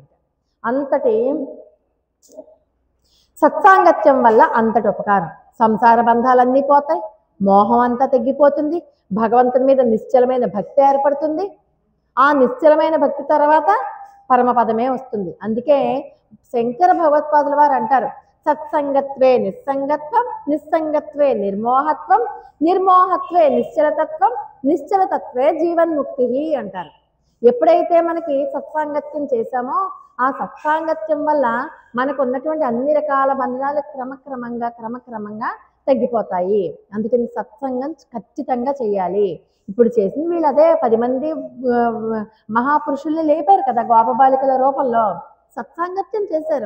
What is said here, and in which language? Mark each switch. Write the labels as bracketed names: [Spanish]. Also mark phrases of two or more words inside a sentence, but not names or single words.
[Telugu] అంతటి సత్సాంగత్యం వల్ల అంతటి ఉపకారం, సంసార బంధాలన్నీ పోతాయి, మోహం అంతా తగ్గిపోతుంది, భగవంతుని మీద నిశ్చలమైన భక్తి ఏర్పడుతుంది. ఆ నిశ్చలమైన భక్తి తర్వాత పరమపదమే వస్తుంది. అందుకే శంకర భగవత్పాదుల వారు అంటారు, [Sanskrit] సత్సంగత్వే నిస్సంగత్వం, నిస్సంగత్వే నిర్మోహత్వం, నిర్మోహత్వే నిశ్చలతత్వం, నిశ్చలతత్వే జీవన్ముక్తి అంటారు. [Telugu] ఎప్పుడైతే మనకి సత్సాంగత్యం చేశామో ఆ సత్సాంగత్యం వల్ల మనకు ఉన్నటువంటి అన్ని రకాల బంధనాలు క్రమక్రమంగా తగ్గిపోతాయి. అందుకని సత్సంగం ఖచ్చితంగా చేయాలి. ఇప్పుడు చేసింది వీళ్ళు అదే, 10 మంది మహాపురుషుల్ని లేపారు కదా గోపబాలికల రూపంలో, సత్సాంగత్యం చేశారు.